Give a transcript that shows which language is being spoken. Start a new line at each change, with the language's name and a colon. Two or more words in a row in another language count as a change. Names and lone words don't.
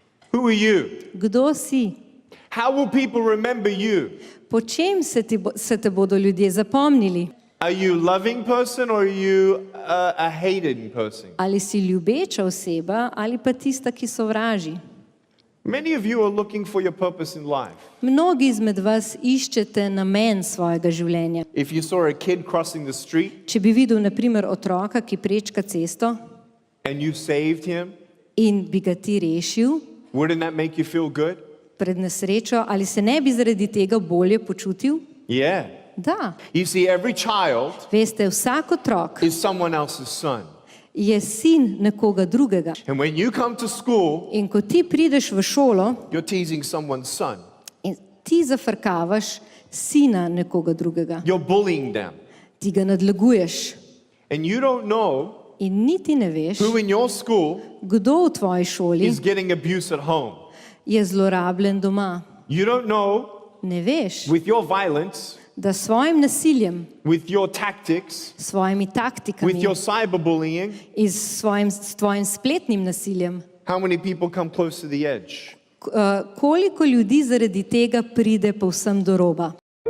English: Who are you?
Slovenian: Kdo si?
English: How will people remember you?
Slovenian: Po čem se te bodo ljudje zapomnili?
English: Are you a loving person or are you a hated person?
Slovenian: Ali si ljubeča oseba ali pa tista, ki sovraži?
English: Many of you are looking for your purpose in life.
Slovenian: Mnogi izmed vas iščete namen svojega življenja.
English: If you saw a kid crossing the street
Slovenian: Če bi videl, na primer, otroka, ki prečka cesto
English: and you saved him,
Slovenian: in bi ga ti rešil
English: wouldn't that make you feel good?
Slovenian: pred nesrečo, ali se ne bi zaradi tega bolje počutil?
English: Yeah.
Slovenian: Da.
English: You see, every child
Slovenian: Veste, vsak otrok
English: is someone else's son.
Slovenian: je sin nekoga drugega.
English: And when you come to school,
Slovenian: In ko ti prideš v šolo
English: you're teasing someone's son.
Slovenian: in ti zafrkavaš sina nekoga drugega,
English: You're bullying them.
Slovenian: ti ga nadleguješ
English: And you don't know
Slovenian: in niti ne veš,
English: who in your school
Slovenian: kdo v tvoji šoli
English: is getting abuse at home.
Slovenian: je zlorabljen doma.
English: You don't know
Slovenian: Ne veš,
English: with your violence,
Slovenian: da s svojim nasiljem,
English: with your tactics,
Slovenian: s svojimi
English: with
Slovenian: taktikami
English: your cyberbullying,
Slovenian: in s tvojim spletnim nasiljem,
English: how many people come close to the edge?
Slovenian: koliko ljudi zaradi tega pride povsem do roba.